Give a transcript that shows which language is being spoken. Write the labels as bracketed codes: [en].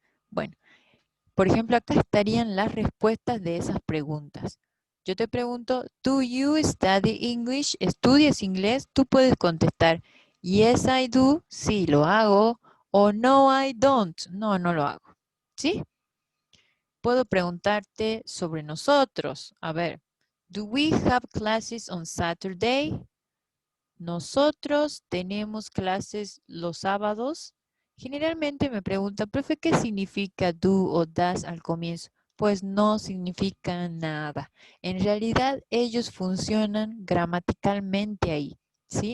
[es] Bueno, por ejemplo, acá estarían las respuestas de esas preguntas. Yo te pregunto, [en] ¿do you study English? [es] ¿Estudias inglés? Tú puedes contestar, [en] yes, I do. [es] Sí, lo hago. O no, I don't. No, no lo hago. ¿Sí? Puedo preguntarte sobre nosotros. A ver, [en] do we have classes on Saturday? [es] Nosotros tenemos clases los sábados. Generalmente me preguntan, profe, ¿qué significa do o das al comienzo? Pues no significa nada. En realidad ellos funcionan gramaticalmente ahí, ¿sí?